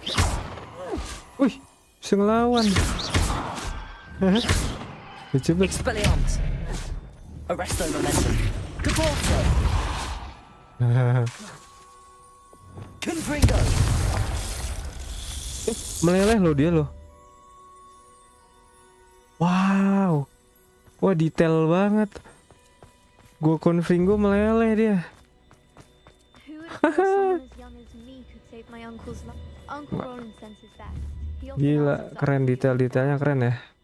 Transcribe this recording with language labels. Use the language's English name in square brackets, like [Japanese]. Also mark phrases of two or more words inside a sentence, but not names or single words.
[Indonesian] Wih, bisa ngelawan. Coba. Expelliarmus. Arresto momentum. Caporto. Confringo. Meleleh loh dia loh. Wow. Wah, detail banget. Gua confringo meleleh dia. Gila, keren, detailnya keren ya.